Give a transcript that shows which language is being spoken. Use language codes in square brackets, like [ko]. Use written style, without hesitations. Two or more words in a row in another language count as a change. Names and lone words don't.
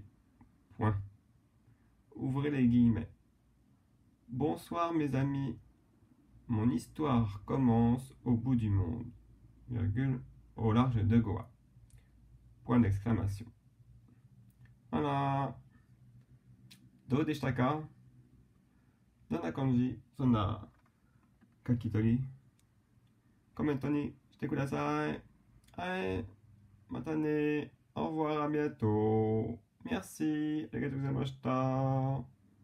[fr] Point. Ouvrez les guillemets. Bonsoir mes amis. Mon histoire commence au bout du monde, virgule, au large de Goa. Point d'exclamation. Voilà. [ja] どうでしたか？どんな感じ？そんな書き取り？コメントに来てください。はい。またね。 [fr] au revoir, à bientôt. Merci. [ja] ありがとうございました。